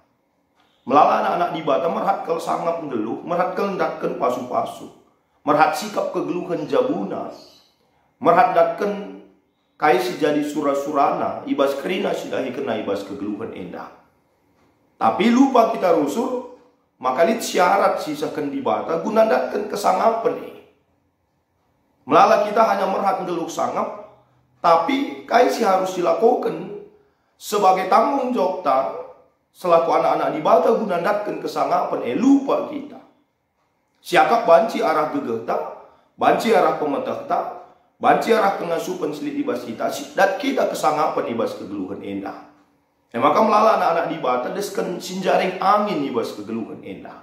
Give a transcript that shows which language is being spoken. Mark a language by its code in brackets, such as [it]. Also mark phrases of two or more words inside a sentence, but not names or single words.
[btx] Melala anak-anak di bata merhat kal sangat geluh, merhat kelendatkan pasu-pasu, merhat sikap kegeluhan jabuna, merhat datkan kai si jadi surah-surana ibas kerina sidahi kena ibas kegeluhan endah. Tapi lupa kita rusuh, maka lit syarat sisakan di bata gunadatkan kesangapan nih. Melala kita hanya merhat ngeluk sangap, tapi kai si [id] harus dilakukan sebagai tanggung jawab [btx] ta [id] selaku anak-anak [btx] di bata gunadatkan kesangapan lupa kita. Siakap banci arah gegeh ta, banci arah pemetah ta, banci arah pengasupan selit ibas kita, dat kita kesangapan ibas kegeluhan endah. Maka melala anak-anak di bata desken sinjaring angin ibas kegeluhan endah.